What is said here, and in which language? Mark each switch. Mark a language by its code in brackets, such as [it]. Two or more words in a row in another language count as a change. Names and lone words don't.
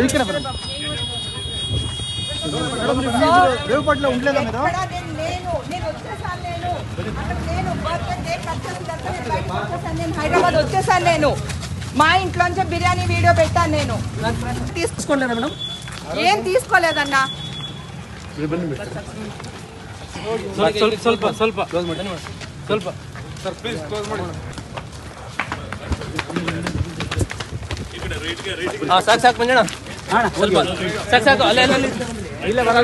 [te] హైదరాబాద్ వచ్చేసాను. నేను మా ఇంట్లోంచి బిర్యానీ వీడియో పెట్టాను. నేను తీసుకోలేదా మేడం? ఏం తీసుకోలేదన్నా. [kn] ಸ್ವಲ್ಪ ಕ್ಲೋಸ್ ಮಾಡಿ ಸ್ವಲ್ಪ [en] sir please close [kn] ಮಾಡಿ. ಸಾಕು ಮಂಜಣ್ಣ, ಸ್ವಲ್ಪ ಸಾಕು ಅಲ್ಲೇ ಇಲ್ಲೇ ಬರಲ್ಲ.